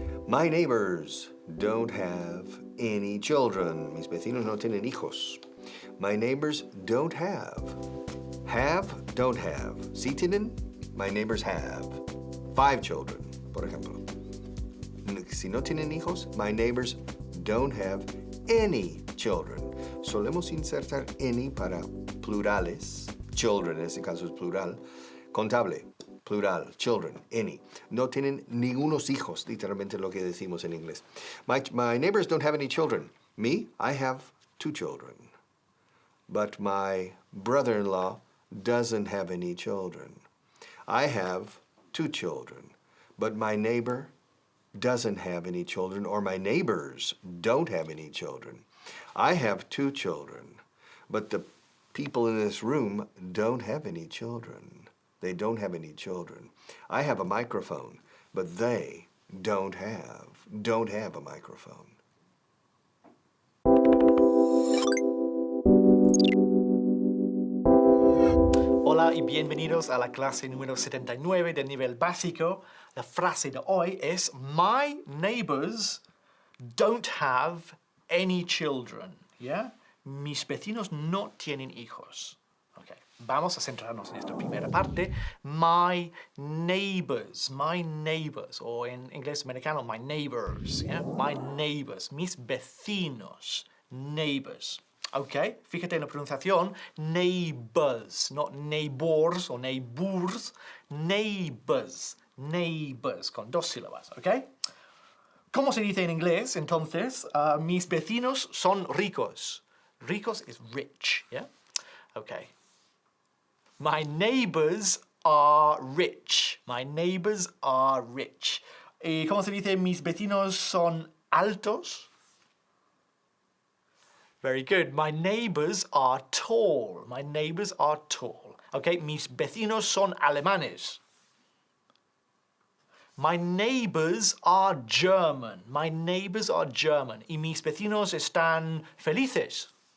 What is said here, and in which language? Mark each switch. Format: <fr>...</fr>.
<en>My neighbors don't have any children.</en> <es>Mis vecinos no tienen hijos.</es> <en>My neighbors don't have. Have, don't have.</en> <es>¿Sí tienen?</es> <en>My neighbors have 5 children,</en> <es>por ejemplo. Si no tienen hijos,</es> <en>my neighbors don't have any children.</en> <es>Solemos insertar any para plurales. Children, en este caso es plural. Contable, plural, children, any. No tienen ningunos hijos, literalmente lo que decimos en inglés.</es> <en>My neighbors don't have any children. Me, I have 2 children. But my brother-in-law doesn't have any children. I have 2 children. But my neighbor doesn't have any children, or my neighbors don't have any children. I have 2 children, but the people in this room don't have any children. They don't have any children. I have a microphone, but they don't have a microphone.</en> <es>Hola y bienvenidos a la clase número 79 del nivel básico. La frase de hoy es</es> <en>My neighbors don't have any children.</en> <es>¿Ya? Mis vecinos no tienen hijos. Okay. Vamos a centrarnos en esta primera parte. My neighbors, o en inglés americano, my neighbors. ¿Ya?</es> <en>My neighbors,</en> <es>mis vecinos,</es> <en>neighbors.</en> <es>Ok, fíjate en la pronunciación, neighbors, no neighbors o neighbors, neighbors, con 2 sílabas, ok. ¿Cómo se dice en inglés, entonces? Mis vecinos son ricos. Ricos es rich, ¿ya? Ok.</es> <en>My neighbors are rich. My neighbors are rich.</en> <es>¿Y cómo se dice mis vecinos son altos?</es> <en>Very good. My neighbors are tall. My neighbors are tall.</en> <es>Okay, mis vecinos son alemanes.</es> <en>My neighbors are German. My neighbors are German.</en> <es>Y mis vecinos están felices.</es>